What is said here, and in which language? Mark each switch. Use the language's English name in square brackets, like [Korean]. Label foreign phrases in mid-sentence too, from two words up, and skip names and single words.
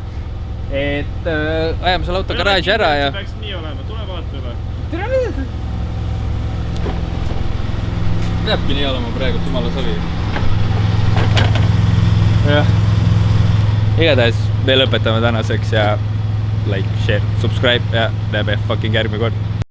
[Estonian] Et ajame selle auto garaaži ära ja... Peaks nii olema, tule vaata üle. Tere mida! Peabki nii olema praegu, jumala sobi. Jah. Igatahes me lõpetame tänaseks ja [English] like, share, subscribe [Estonian] ja näeme fucking järgmine kord.